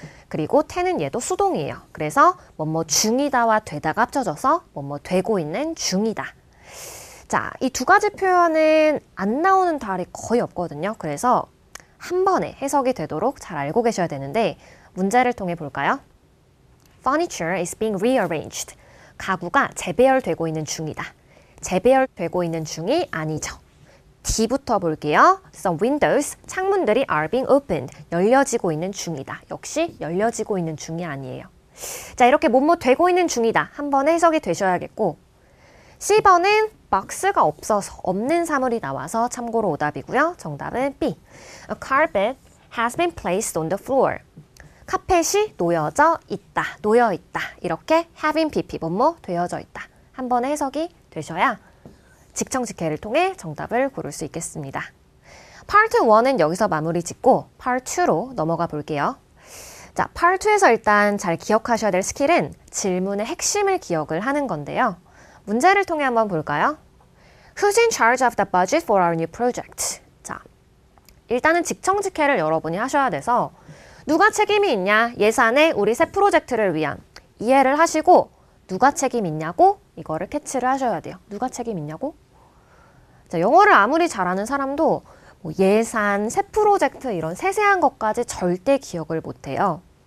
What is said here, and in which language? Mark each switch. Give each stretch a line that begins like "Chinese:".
Korean: 그리고 te는 얘도 수동이에요. 그래서 뭐뭐 중이다와 되다가 합쳐져서 뭐뭐 되고 있는 중이다. 자, 이 두 가지 표현은 안 나오는 달이 거의 없거든요. 그래서 한 번에 해석이 되도록 잘 알고 계셔야 되는데 문제를 통해 볼까요?
English: Furniture is being rearranged.
Korean: 가구가 재배열되고 있는 중이다. 재배열되고 있는 중이 아니죠. D부터 볼게요.
English: Some windows,
Korean: 창문들이
English: are being opened.
Korean: 열려지고 있는 중이다. 역시 열려지고 있는 중이 아니에요. 자, 이렇게 뭐뭐 되고 있는 중이다. 한 번에 해석이 되셔야겠고 C번은 박스가 없어서 없는 사물이 나와서 참고로 오답이고요. 정답은 B.
English: A carpet has been placed on the floor.
Korean: 카펫이 놓여져 있다. 놓여 있다. 이렇게 having pp 뭐뭐 되어져 있다. 한 번에 해석이 되셔야 직청직해를 통해 정답을 고를 수 있겠습니다. 파트 1은 여기서 마무리 짓고 파트 2로 넘어가 볼게요. 자, 파트 2에서 일단 잘 기억하셔야 될 스킬은 질문의 핵심을 기억을 하는 건데요. 문제를 통해 한번 볼까요?
English: Who's in charge of the budget for our new project?
Korean: 자, 일단은 직청직해를 여러분이 하셔야 돼서 누가 책임이 있냐? 예산에 우리 새 프로젝트를 위한 이해를 하시고 누가 책임 있냐고 이거를 캐치를 하셔야 돼요. 누가 책임 있냐고? 자, 영어를 아무리 잘하는 사람도 뭐 예산, 새 프로젝트 이런 세세한 것까지 절대 기억을 못해요.